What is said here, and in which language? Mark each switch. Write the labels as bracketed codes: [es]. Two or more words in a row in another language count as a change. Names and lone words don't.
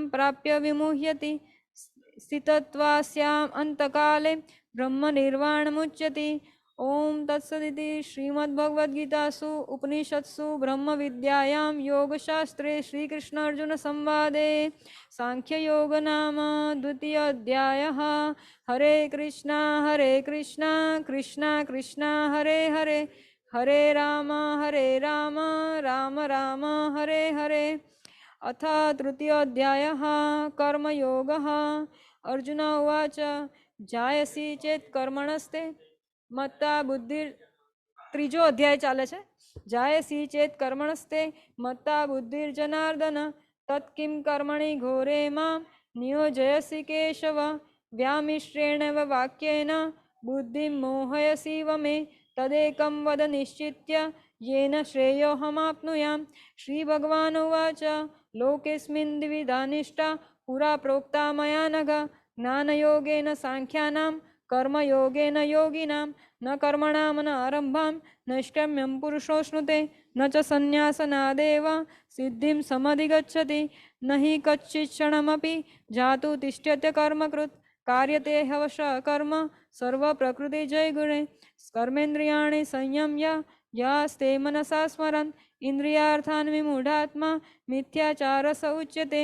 [sa] પ્રાપ્ય વિમુહ્યતિ સ્થિતત્વાસ્યામ અંતકાલે બ્રહ્મ નિર્વાણમુચ્યતિ ઓમ તત્સદિતિ શ્રીમદ્ભગવદ્ગીતાસુ ઉપનિષત્સુ બ્રહ્મવિદ્યાયાં યોગશાસ્ત્રે શ્રીકૃષ્ણ અર્જુન સંવાદે સાંખ્યયોગ નામ દ્વિતીય અધ્યાયઃ હરે કૃષ્ણ કૃષ્ણ કૃષ્ણ હરે હરે हरे राम राम राम हरे हरे। अथ तृतीयोऽध्यायः कर्मयोगः। अर्जुन उवाच जायसी चेत् कर्मणस्ते मत्ता बुद्धिर् [gu] ત્રીજો અધ્યાય ચાલે છે। [sa] જાયસી ચેત કર્મણસ્તે મત્તા બુદ્ધિર્જનાર્દન તત્કિમ કર્મણિ ઘોરે માં નિયોજયસી કેશવ વ્યામિશ્રેણેવ વાક્યેન બુદ્ધિં મોહયસીવ મે તદેકં વદ નિશ્ચિત્ય येन श्रेयोऽहमाप्नुयाम्। श्रीभगवानुवाच लोकेऽस्मिन् द्विविधा निष्ठा पुरा प्रोक्ता मया नघ ज्ञानयोगेन साङ्ख्यानां कर्मयोगेन योगिनां न कर्मणां न आरम्भां नैष्कर्म्यं पुरुषोऽश्नुते न च सन्न्यासनादेव सिद्धिं समधिगच्छति न हि कच्चित् क्षणमपि जातु तिष्ठ्यते कर्मकृत् कार्यते हवशः कर्म सर्वप्रकृतिजयगुणे कर्मेन्द्रियाणि संयम्य यास्ते मनसा स्मरन् इन्द्रियार्थान् विमूढात्मा मिथ्याचारस उच्यते।